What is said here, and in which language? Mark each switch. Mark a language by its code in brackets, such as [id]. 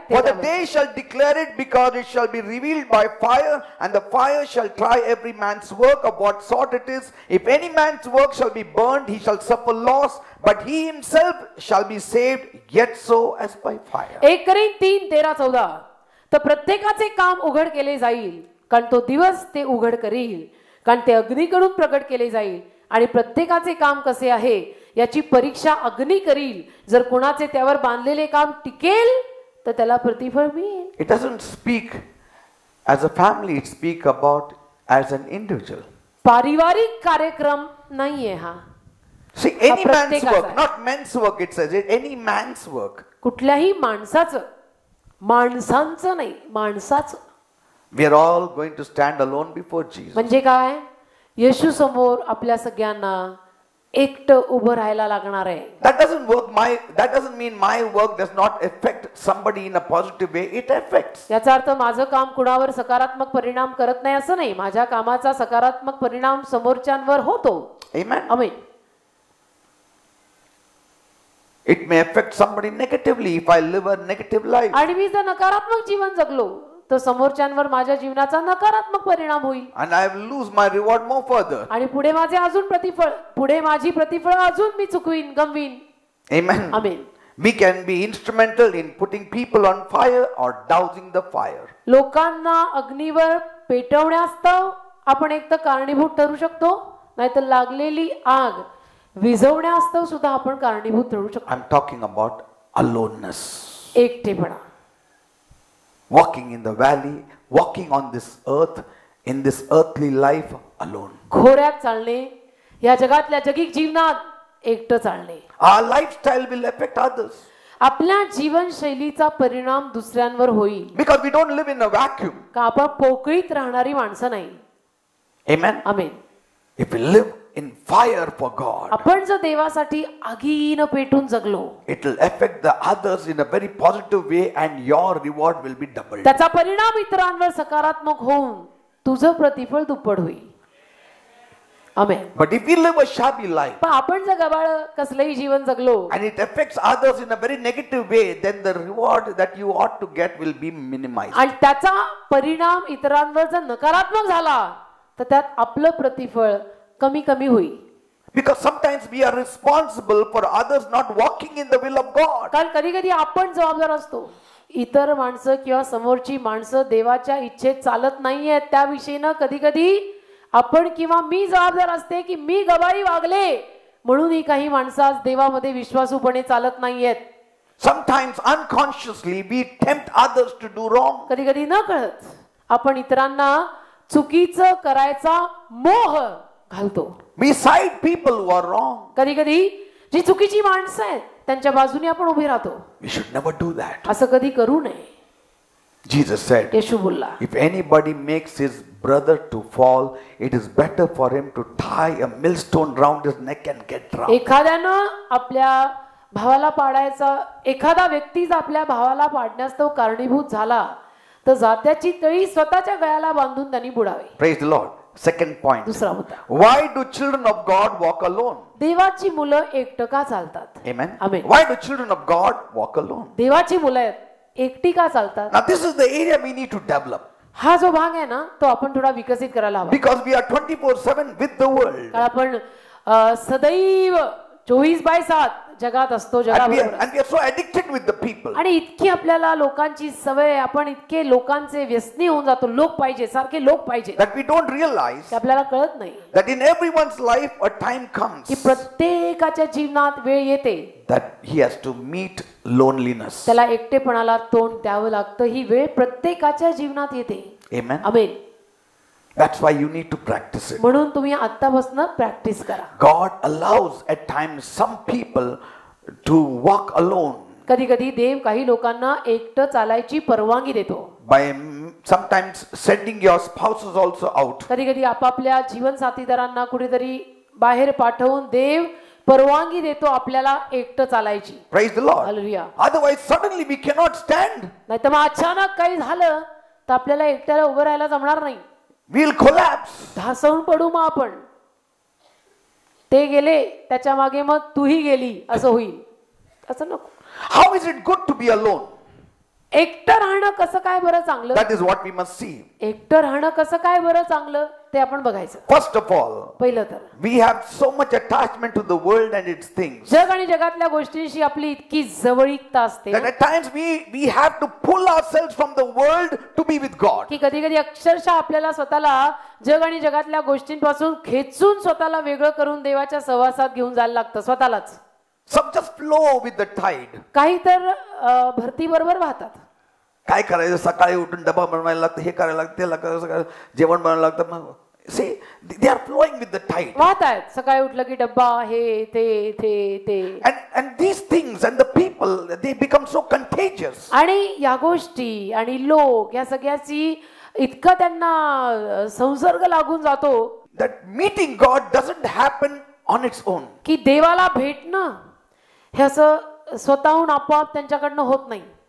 [en] For the day shall declare it, because it shall be revealed by fire, and the fire shall try every man's work of what sort it is. If any man's work shall be burned, he shall suffer loss, but he himself shall be saved, yet so as by fire. 1 Corinth 3:13-14. [mr] तर प्रत्येकाचे काम उघड केले जाईल, कारण तो दिवस ते उघड करील, कारण ते अग्नीकडून प्रकट केले जाईल आणि प्रत्येकाचे काम कसे आहे याची परीक्षा अग्नी करील. जर कोणाचे त्यावर बांधलेले काम टिकेल तर त्याला प्रतिफळ मिळेल. [en] It doesn't speak as a family, it speak about as an individual. [mr] पारिवारिक कार्यक्रम नाहीये हा. [en] See, any man's [mr] प्रत्येकाचा [en] work, [mr] आहे. [en] not men's work, it says it, any man's work. [mr] कुठल्याही माणसाचं, माणसांचं नाही, माणसाचं. [en] We are all going to stand alone before Jesus. [mr] म्हणजे काय, येशू समोर आपल्या सगळ्यांना एकटं उभं राहायला लागणार आहे. [en] That doesn't mean my work does not affect somebody in a positive way. It affects. [mr] याचा अर्थ माझं काम कुणावर सकारात्मक परिणाम करत नाही असं नाही. माझ्या कामाचा सकारात्मक परिणाम समोरच्यांवर होतो. [en] Amen. [mr] Amen. [en] It may affect somebody negatively if I live a negative life. [mr] आणि मी जर नकारात्मक जीवन जगलो तर समोरच्यांवर माझ्या जीवनाचा नकारात्मक परिणाम होईल. [en] And I will lose my reward more further. [mr] आणि पुढे माझे अजून प्रतिफळ, पुढे माझी प्रतिफळ अजून मी चुकवीन, गमवीन. [en] Amen. [mr] Amen. [en] We can be instrumental in putting people on fire or dousing the fire. [mr] लोकांना अग्नीवर पेटवण्यास्तव आपण एक तर कारणीभूत ठरू शकतो, नाहीतर लागलेली आग विझवण्यास्तव सुद्धा आपण कारणीभूत ठरू शकतो. [en] I'm talking about aloneness. [mr] एकटेपणा. [en] Walking in the valley, walking on this earth, in this earthly life alone. [mr] खोऱ्यात चालणे, या जगातल्या जगिक जीवनात एकटं चालणे. [en] Our lifestyle will affect others. [mr] आपल्या जीवनशैलीचा परिणाम दुसऱ्यांवर होईल. [en] Because we don't live in a vacuum. [mr] का आपण पोकळीत राहणारी माणसं नाही. [en] Amen. [mr] Amen. [en] If we live in fire for God, [mr] आपण जर देवासाठी आगीनं पेटून जगलो [en] it will affect the others in a very positive way and your reward will be doubled. [mr] त्याचा परिणाम इतरांवर सकारात्मक होऊन तुझं प्रतिफळ दुप्पट होईल. आमेन. [en] But if we live a shabby life [mr] पण आपण जर गबाळ कसलंही जीवन जगलो [en] and it affects others in a very negative way, then the reward that you ought to get will be minimized. [mr] आणि त्याचा परिणाम इतरांवर जर नकारात्मक झाला तर त्यात आपलं प्रतिफळ कमी कमी होईल. [en] Because sometimes we are responsible for others not walking in the will of God. [mr] कारण कधी कधी आपण जबाबदार असतो. इतर माणसं किंवा समोरची माणसं देवाच्या इच्छेत चालत नाहीयेत त्याविषयीनं कधी कधी आपण किंवा मी जबाबदार असते की मी गबाळी वागले म्हणून ही काही माणसं आज देवामध्ये विश्वासूपणे चालत नाहीयेत. [en] Sometimes unconsciously we tempt others to do wrong. [mr] कधी कधी न कळत आपण इतरांना चुकीचं करायचा मोह घालतो. [en] We side people who are wrong. [mr] कधी कधी जी चुकीची माणसं आहेत त्यांच्या बाजूने आपण उभे राहतो. [en] We should never do that. [mr] असं कधी करू नये. [en] Jesus said, [mr] येशू बोलला, [en] if anybody makes his brother to fall, it is better for him to tie a millstone round his neck and get drowned. [mr] एखाद्यानं आपल्या भावाला पाडायचा, एखादा व्यक्ती जर आपल्या भावाला पाडण्यास तो कारणीभूत झाला तर जात्याची तळी स्वतःच्या गळ्याला बांधून त्यांनी बुडावे. [en] Praise the Lord. Second point. [mr] दुसरा मुद्दा, [en] Why do children of God walk alone? [mr] देवाची मुलं एकटं का चालतात? [en] Amen. Amen. Why do children of God walk alone? [mr] देवाची मुलं एकटी का चालतात? [en] Now this is the area we need to develop. [mr] हा जो भाग आहे ना तो आपण थोडा विकसित करायला हवा. [en] Because we are 24/7 with the world. [mr] कारण आपण सदैव 24/7 जगात असतो, [en] And we are [mr] जगाबरोबर. [en] so addicted with the people. [mr] आणि इतकी आपल्याला लोकांची सवय, आपण इतके लोकांचे व्यसनी होऊन जातो. लोक पाहिजे, सारखे लोक पाहिजे, [en] That we don't realize [mr] ते आपल्याला कळत नाही [en] that in everyone's life a time comes [mr] की प्रत्येकाच्या जीवनात वेळ येते [en] that he has to meet loneliness. [mr] त्याला एकटेपणाला तोंड द्यावं लागतं. ही वेळ प्रत्येकाच्या जीवनात येते. [en] Amen. [mr] Amen. [en] That's why you need to practice it. [mr] म्हणून तुम्ही आत्तापासून प्रॅक्टिस करा. [en] God allows at times some people to walk alone [mr] कधी कधी देव काही लोकांना एकटं चालायची परवानगी देतो. [en] by sometimes sending your spouses also out. [mr] कधी कधी आपापल्या जीवन साथीदारांना कुठेतरी बाहेर पाठवून देव परवानगी देतो आपल्याला एकटं चालायची. [en] Praise the Lord. [mr] Hallelujah. [en] Otherwise suddenly we cannot stand. [mr] नाहीतर मग अचानक काही झालं तर आपल्याला एकट्याला उभं राहायला जमणार नाही. [en] We'll collapse. [mr] ढासळून पडू मग आपण. ते गेले त्याच्या मागे मग तूही गेली असं होईल. असं नको. [en] How is it good to be alone? [mr] एकटं राहणं कसं काय बरं चांगलं? [en] That is what we must see. [mr] एकटं राहणं कसं काय बरं चांगलं ते आपण बघायचं. [en] First of all, [mr] पहिलं तर [en] we have so much attachment to the world and its things [mr] जग आणि जगातल्या गोष्टींशी आपली इतकी जवळीकता असते [en] that at times we have to pull ourselves from the world to be with God. [mr] की कधी कधी अक्षरशः आपल्याला स्वतःला जग आणि जगातल्या गोष्टींपासून खेचून स्वतःला वेगळं करून देवाच्या सहवासात घेऊन जायला लागतं स्वतःलाच. [en] Some just flow with the tide. [mr] काही तर भरती बरोबर वाहतात. काय करायचं, सकाळी उठून डबा बनवायला लागतं, हे करायला लागतं, ते लागतं, जेवण बनवायला लागतं. मग [en] see, they are flowing with the tide. [mr] वाहत आहेत. सकाळी उठलं की डब्बा, हे ते. [en] And these things and the people, they become so contagious. [mr] आणि या गोष्टी आणि लोक या सगळ्याची इतका त्यांना संसर्ग लागून जातो [en] That meeting God doesn't happen on its own. [mr] की देवाला भेटणं हे असं स्वतःहून आपोआप त्यांच्याकडनं होत नाही.